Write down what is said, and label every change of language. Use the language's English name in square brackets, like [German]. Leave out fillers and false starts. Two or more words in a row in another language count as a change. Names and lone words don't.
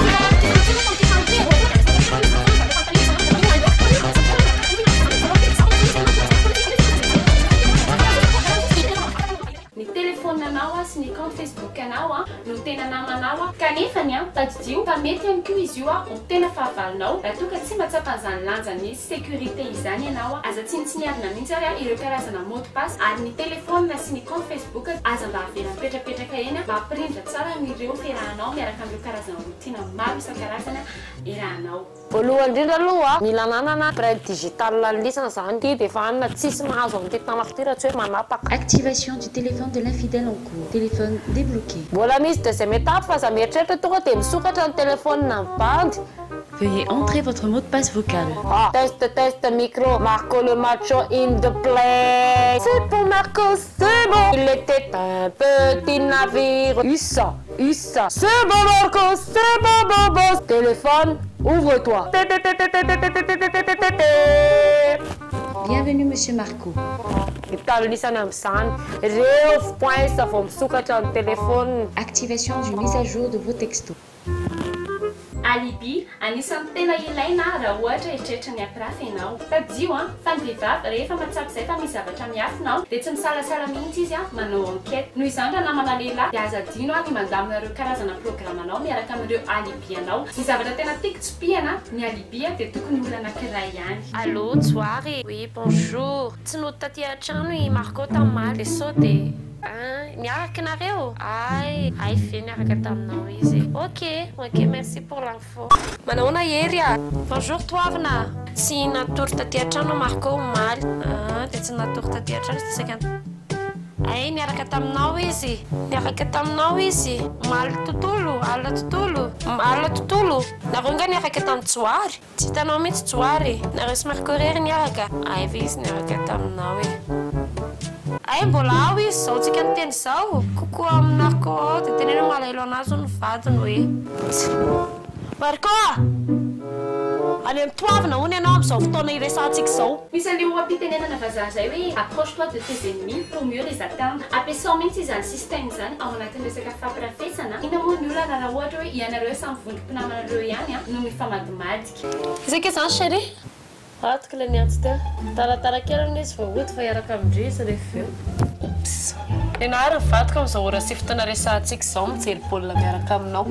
[Malagasy] ny telefônina anao sy ny compte Facebook anao no tena namanao kanefa ny tadidio fa mety ihany koa izy io ho tena fahavalonao raha toa ka tsy mahatsapa an'izany lanjany sécurité izany ianao aza tsinitsiniavina mihitsy ary ireo karazana [French] mot de passe [Malagasy] ary ny telefônina sy ny compte Facebook aza mba avela mipetrapetraka eny mba hampirindra tsara n'ireo ferahanao miaraka amin'ireo karazana rotina maro isan-karazana erahanao. voalohany indrindra aloha mila nanana [French] empreinte digitale [Malagasy] lisana zany ty de efa anina tsisy mahazo amin'ity tanako ty raha tsy hoe manapaka. [French] Activation du téléphone de l'infidèle en cours. Téléphone débloqué. [Malagasy] Mbola misy [French] deuxième étape [Malagasy] fa za mieritreritra tonga de misokatra ny téléphone na mibandy. [French] Veuillez entrer votre mot de passe vocal. Ah, test micro. Marco le macho [English] in the place. [French] C'est pour Marco, c'est bon. Il était un petit navire. Issa. C'est bon Marco, c'est bon. Téléphone, ouvre-toi. Bienvenue Monsieur Marco. [Malagasy] Italisana am'zany reo point vao misokatra ny téléphone. [French] Activation du mise à jour de vos textos. [Malagasy] alibi anisan'ny tena ilaina raha ohatra eritreretra ny ampirafy ianao tadio fa ny vehivavy rehefa matsapy zay fa misy zavatra miafinao dia tsy misalasala mihitsy izy manao enquête noho izany raha namana lehilahy dia aza adino ny mandaminareo karazana programanao miaraka amin'ireo alibi anao ny zavatra tena tiako tsipihana ny alibi dia tokony olona anankiray ihany. [French] Allô, soirée. Oui, bonjour. [Malagasy] Tsy nody taty an-trano i Marco tamin'maly dia sao dia miaraka nareo? Ay fe miaraka taminao izy. [French] Ok, merci pour l'info. [Malagasy] Manaona ery bonjour toavina. Tsy natory taty an-trano Marco omaly. Dia tsy natory taty an-trano tsika. Ay miaraka taminao izy. Maly tontolo, alina tontolo. Nareo nga niaraka tamin'ny Tsoary? Tsy hitanao mihitsy Tsoary. Nareo sy Marco rery niaraka? Ay ve izy niaraka taminao e. Ay mbola ao izy zao tsika niteny zao kokoa amin'ny Marco dia tenena malaelo anazy ny vadiny hoe Marco any amin'ny toavina hono ianao amin'izao fotoana iresantsika zao. Misy an'io ampitenenana vazaha zay hoe [French] approche-toi de tes ennemis pour mieux les atteindre. [Malagasy] Ampiasao mihitsy izany système zany ao anatin'ny resaka fampirafesana. Ina moa ny olona raha ohatra hoe ianareo samy vondrom-pinamanareo ihany no mifamadimadika. Isaka zany chérie? Atoko le niantsy teo. Taratara kely aloha izy vao oty fa iaraka amindrisa rehefa eo. Ianary nyvadika amin'izao ora sy fotoana resantsika zao mijery baolina miaraka aminao.